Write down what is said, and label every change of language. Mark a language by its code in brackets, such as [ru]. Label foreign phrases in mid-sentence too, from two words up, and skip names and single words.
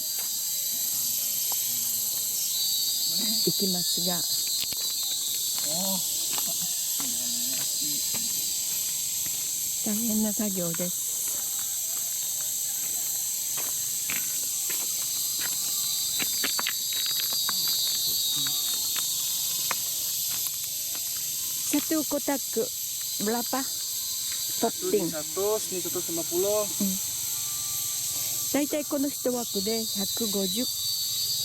[ja] いきますが、大変な作業です。 [ms] Satu kotak berapa? [ja] Potting だいたいこの一枠で150